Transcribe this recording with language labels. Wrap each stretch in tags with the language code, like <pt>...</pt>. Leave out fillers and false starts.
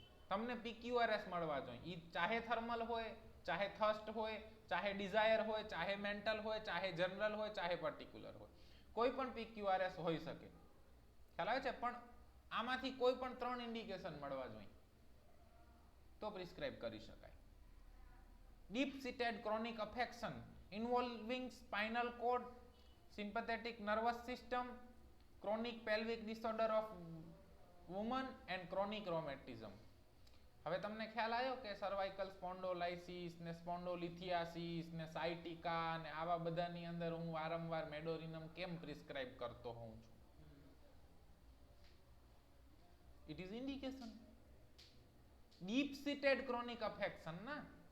<gu>તમને PQRS મળવા જોઈએ. ઈ ચાહે થર્મલ હોય, ચાહે થર્સ્ટ હોય, ચાહે ડિઝાયર હોય, ચાહે મેન્ટલ હોય, ચાહે જનરલ હોય, ચાહે પર્ટિક્યુલર હોય. કોઈ પણ PQRS હોઈ શકે. ખ્યાલ આવે છે? પણ આમાંથી કોઈ પણ 3 ઇન્ડિકેશન મળવા જોઈએ તો પ્રિસ્ક્રાઇબ કરી શકાય.</gu> <en>deep seated chronic affection involving spinal cord, sympathetic nervous system, chronic pelvic disorder of woman and chronic rheumatism.</en> <gu>હવે તમને ખ્યાલ આવ્યો કે સર્વાઇકલ સ્પોન્ડોલાઇસિસ ને સ્પોન્ડોલિથિયાસિસ ને સાયટિકા ને આવા બધાની અંદર હું વારંવાર મેડોરિનમ કેમ પ્રિસ્ક્રાઇબ કરતો હોઉં છું?</gu> <en>It is indication. Deep seated chronic affection ના.</en>